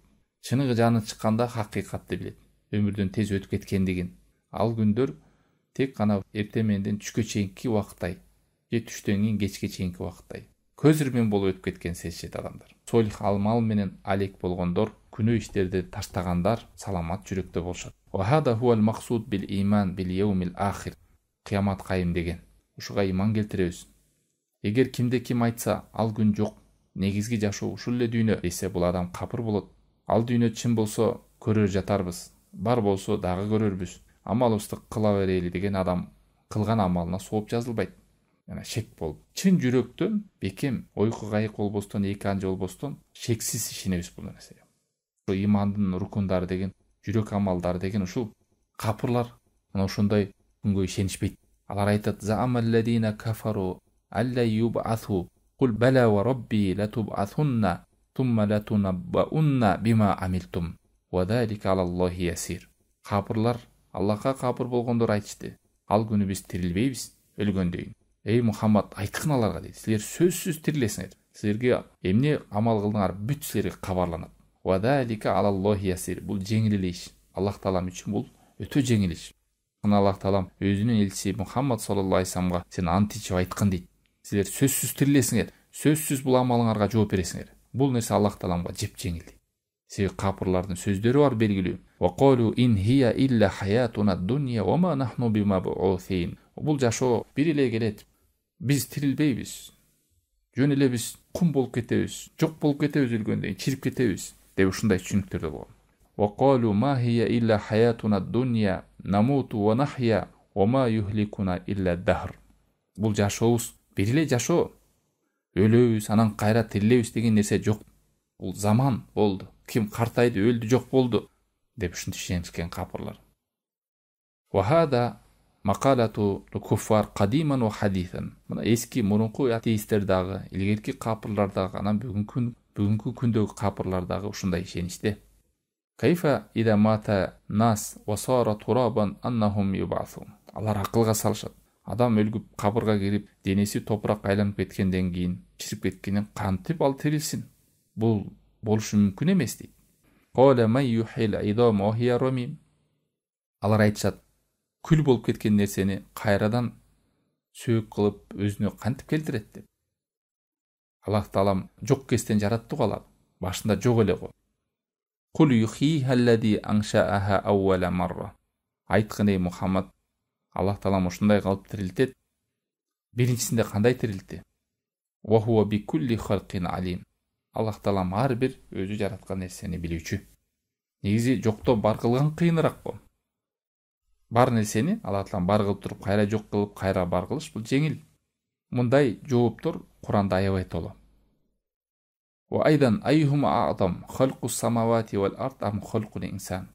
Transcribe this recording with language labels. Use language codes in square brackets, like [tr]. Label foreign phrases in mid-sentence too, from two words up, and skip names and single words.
[ky] Чыныгы жаны чыкканда хакыйкатты билет. Өмүрдөн тез өтүп кеткендигин. Ал күндөр тек гана эртең менен түшкө чейинки убакыттай, же түштөн кийин кечке чейинки убакыттай көз ирмен болуп өтүп кеткен сезишет адамдар. Солих амал менен алек болгондор, күнөө иштерди таштагандар саламат жүрөктө болушат. [ar] وهذا هو المقصود بالإيمان باليوم الآخر. [ky] Кыямат кайым деген. Ушуга иман келтиребиз. Эгер кимде ким айтса, ал күн жок, негизги жашоо ушул эле дүйнө десе, бул адам капыр болот. Ал дүйнө чын болсо көрөр жатарбыз, бар болсо дагы көрөрбүз. Амалыбызды кыла берели деген адам кылган амалына сооп жазылбайт. Жана шек болуп. Чын жүрөктөн бекем, ойку кайык болбостон, эки анжы болбостон шексиз ишенебиз бул нерсеге. Ушул имандын рукундары деген, жүрөк амалдары деген ушул капырлар мына ошондой күнгө ишенишпейт. Алар айтат: [ar] "زعم الذين كفروا أن لن يبعثوا قل بلى وربي لتبعثن ثم لتنبؤن بما عملتم وذلك على الله يسير." [ky] Капырлар Аллахка капыр болгондор айтышты: "Ал күнү биз тирилбейбиз, өлгөндөн. Эй Мухаммад, айткын аларга" дейт. "Силер сөзсүз тирилесиңер. Силерге эмне амал кылдыңар, бүт силерге кабарланат. [ar] وذلك على الله يسير." [ky] Бул жеңил эле иш. Аллах Таалам үчүн бул өтө жеңил иш. Аллах Таалам өзүнүн элчиси Мухаммад [ar] صلى الله عليه [ky] вассаламга сен ант ичип айткын дейт. Силер сөзсүз тирилесиңер, сөзсүз бул амалыңарга жооп бересиңер. Бул нерсе Аллах Тааламга жеп жеңил дейт. Себеби капырлардын сөздөрү бар белгилүү. [ar] وقالوا إن هي إلا حياتنا الدنيا وما نحن بمبعوثين. [ky] Бул жашоо бир эле келет. Биз тирилбейбиз. Жөн эле биз кум болуп кетебиз, жок болуп кетебиз, өлгөндөн чирип кетебиз деп ушундай түшүнүктөрдө болгон. [ar] وقالوا ما هي إلا حياتنا الدنيا نموت ونحيا وما يهلكنا إلا الدهر. [ky] Бул жашообуз бир эле жашоо. Өлөбүз, анан кайра тирилебиз деген нерсе жок. Бул заман болду. Ким картайды, өлдү, жок болду деп ушинтип ишенишкен капырлар. [ar] وهذا مقالة الكفار قديما وحديثا. [ky] Мына эски мурунку атеисттер дагы, илгерки капырлар дагы, анан бүгүнкү күндөгү капырлар дагы ушундай ишениште. [ar] كيف إذا مات الناس وصار ترابا أنهم يبعثون. [ky] Алар акылга салышат. Адам өлгүп кабырга кирип, денеси топурак айланып кеткенден кийин, чирип кеткенин кантип ал тирилсин? Бул болушу мүмкүн эмес дейт. [ar] قال من يحيي العظام وهي رميم. [ky] Алар айтышат: күл болуп кеткен нерсени кайрадан сөөк кылып өзүнө кантип келтирет деп. Аллах Таалам жок кестен жаратты го алар. Башында жок эле го. [ar] قل يحييها الذي أنشأها أول مرة. [ky] Айткын эй Мухаммад, Аллах Таалам ушундай кылып тирилтет. Биринчисинде кандай тирилти? [ar] وهو بكل خلق عليم. [ky] Аллах Таалам ар бир өзү жараткан нерсени билүүчү. Негизи жокто бар кылган кыйыныраак го. Бар нерсени Аллах Таалам бар кылып туруп кайра жок кылып кайра бар кылыш бул жеңил. Мындай жооптор Куранда аябай толо. [ar] وأيضا أيهما أعظم خلق السماوات والأرض أم خلق الإنسان.